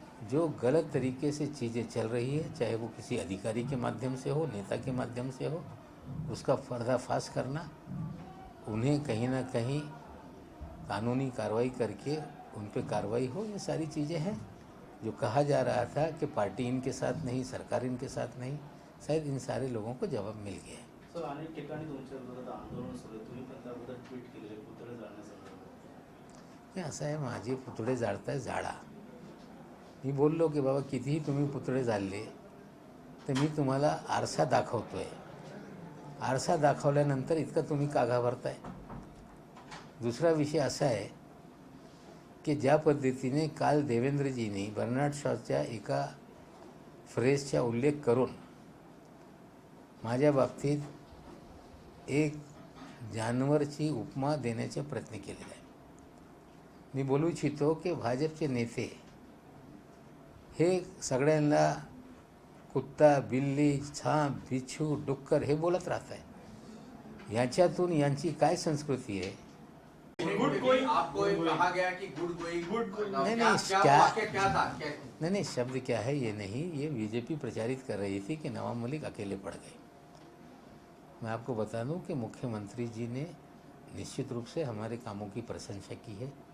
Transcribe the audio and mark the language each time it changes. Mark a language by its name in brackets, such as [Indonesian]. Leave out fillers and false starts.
[Hindi] जो गलत तरीके से चीज़ें चल रही है, चाहे वो किसी अधिकारी के माध्यम से हो, नेता के माध्यम से हो, उसका पर्दाफाश करना, उन्हें कहीं ना कहीं कानूनी कार्रवाई करके उन पे कार्रवाई हो, ये सारी चीज़ें हैं. जो कहा जा रहा था कि पार्टी इनके साथ नहीं, सरकार इनके साथ नहीं, शायद इन सारे लोगों को जवाब मिल गया है. [Marathi] सर अनेक ठिकाणी तुमच्या विरोधात आंदोलन सुरू आहे. तुम्ही पण त्याबद्दल ट्विट केलेले पुतळे जाळण्यासंदर्भात. हे असं आहे, माझे पुतळे जाळताय जाळा. मी बोललो की बाबा कितीही तुम्ही पुतळे जाळले तर मी तुम्हाला आरसा दाखवतोय. आरसा दाखवल्यानंतर इतकं तुम्ही का घाबरताय. दुसरा विषय असा आहे की ज्या पद्धतीने काल देवेंद्रजींनी बर्नार्ड शॉच्या एका फ्रेजचा उल्लेख करून माझ्या बाबतीत एक जानवरची उपमा देण्याचा प्रयत्न केलेला आहे. मी बोलू इच्छितो की भाजपचे नेते हे सगळ्यांना कुत्ता, बिल्ली, सांप, बिच्छू, डुक्कर हे बोलत राहत आहे. याच्यातून यांची काय संस्कृती आहे? [Hindi] गुड गोइंग आपको एक कहा गया कि गुड गोइंग नहीं, क्या था? नहीं, शब्द क्या है ये नहीं, ये बीजेपी प्रचारित कर रही थी कि नवाब मलिक अकेले पड़ गए. मैं आपको बता दूं कि मुख्यमंत्री जी ने निश्चित रूप से हमारे कामों की प्रशंसा की है.